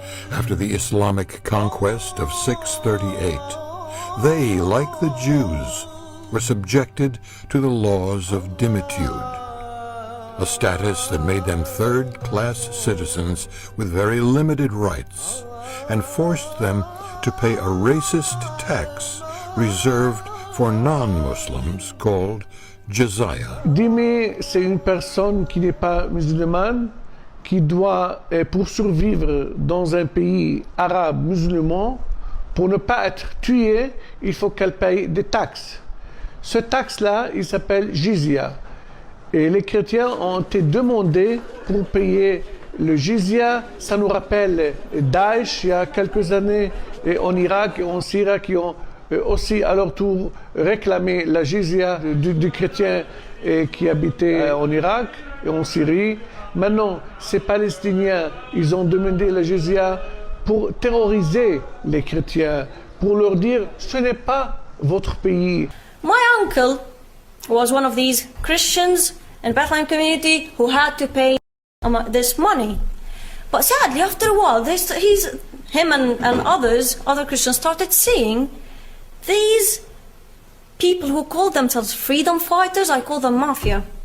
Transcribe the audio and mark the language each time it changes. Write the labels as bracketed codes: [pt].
[en] After the Islamic conquest of 638, they, like the Jews, were subjected to the laws of dimitude, a status that made them third-class citizens with very limited rights and forced them to pay a racist tax reserved for non-Muslims called jizya. [fr] Dhimmi, c'est une personne qui n'est pas musulmane, qui doit, pour survivre dans un pays arabe musulman, pour ne pas être tuée, il faut qu'elle paye des taxes. Ce taxe-là, il s'appelle jizya. Et les chrétiens ont été demandés pour payer le jizya. Ça nous rappelle Daesh, il y a quelques années, et en Irak et en Syrie, qui ont aussi à leur tour réclamé la jizya du chrétien qui habitait en Irak et en Syrie. Maintenant, ces Palestiniens, ils ont demandé la jizya pour terroriser les chrétiens, pour leur dire ce n'est pas votre pays. [en] My uncle was one of these Christians in Bethlehem community who had to pay this money. But sadly, after a while, him and other Christians started seeing these people who called themselves freedom fighters. I call them mafia.